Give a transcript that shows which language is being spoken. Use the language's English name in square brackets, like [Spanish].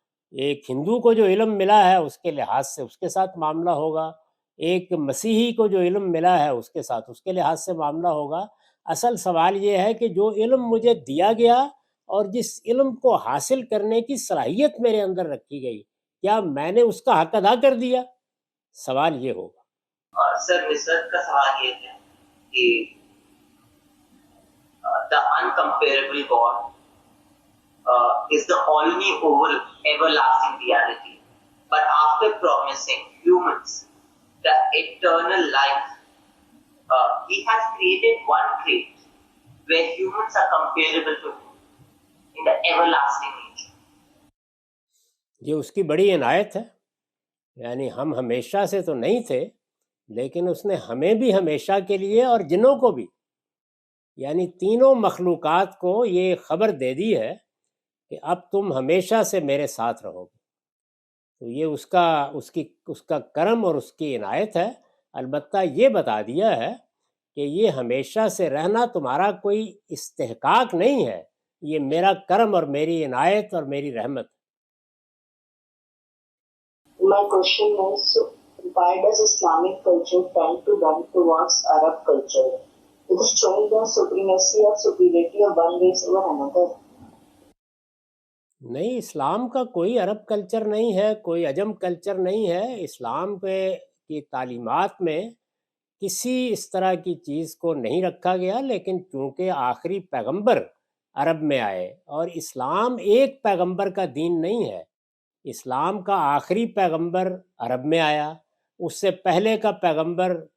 [Urdu] ایک ہندو کو جو علم ملا ہے اس کے لحاظ سے اس کے ساتھ معاملہ ہوگا، ایک مسیحی کو جو علم ملا ہے اس کے ساتھ اس کے لحاظ سے معاملہ ہوگا۔ اصل سوال یہ ہے کہ جو علم مجھے دیا گیا اور جس علم کو حاصل کرنے کی صلاحیت میرے اندر رکھی گئی، کیا میں نے اس کا حق ادا کر دیا؟ سوال یہ ہوگا۔ سر نصرت کا سوال یہ ہے کہ [English] the uncomparable God is the only everlasting reality. But after promising humans the eternal life, He has created one trait where humans are comparable to Him in the everlasting nature. [Urdu] یہ اس کی بڑی عنایت ہے، یعنی ہم ہمیشہ سے تو نہیں تھے، لیکن اس نے ہمیں بھی ہمیشہ کے لیے اور جنوں کو بھی، یعنی تینوں مخلوقات کو یہ خبر دے دی ہے کہ اب تم ہمیشہ سے میرے ساتھ رہو گے۔ تو یہ اس کا کرم اور اس کی عنایت ہے۔ البتہ یہ بتا دیا ہے کہ یہ ہمیشہ سے رہنا تمہارا کوئی استحقاق نہیں ہے، یہ میرا کرم اور میری عنایت اور میری رحمت۔ [English] My question is, why does Islamic culture tend to bend towards Arab culture? It is showing the supremacy or superiority of one race over another. [Urdu] نہیں، اسلام کا کوئی عرب کلچر نہیں ہے، کوئی عجم کلچر نہیں ہے۔ اسلام کی تعلیمات میں کسی اس طرح کی چیز کو نہیں رکھا گیا، لیکن چونکہ آخری پیغمبر عرب میں آئے اور اسلام ایک پیغمبر کا دین نہیں ہے، اسلام کا آخری پیغمبر عرب میں آیا، اس سے پہلے کا پیغمبر